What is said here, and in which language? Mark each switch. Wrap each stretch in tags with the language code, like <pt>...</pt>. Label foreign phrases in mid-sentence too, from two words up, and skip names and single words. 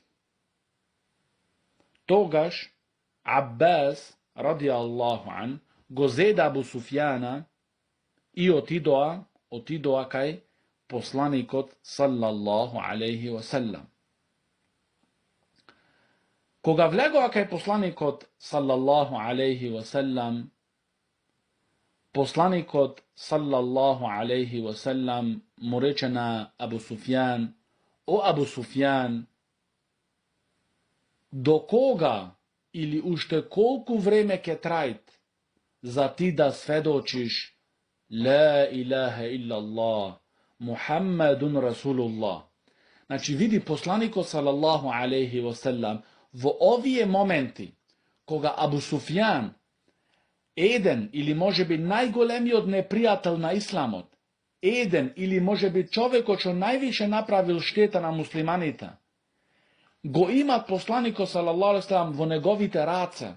<mk>Тогаш Аббас,</mk> <ar>رضي الله عنه,</ar> <mk>го зеда Абу Суфјана и отидоа кај посланикот</mk> <ar>صلى الله عليه وسلم.</ar> <mk>Кога влегоа кај посланикот</mk> <ar>صلى الله عليه وسلم,</ar> <mk>посланикот</mk> <ar>صلى الله عليه وسلم</ar> <mk>му рече на Абу Суфјан, о Абу Суфјан, до кога или уште колку време ќе трајт за ти да сведочиш</mk> <ar>لا إله إلا الله، محمد رسول الله.</ar> <mk>Значи, види посланикот</mk> <ar>صلى الله عليه وسلم</ar> <mk>во овие моменти, кога Абу Суфјан, еден или можеби најголемиот непријател на исламот, еден или можеби човекот што највише направил штета на муслиманите, го имат посланикот</mk> <ar>صلى الله عليه وسلم</ar> <mk>во неговите раце.</mk>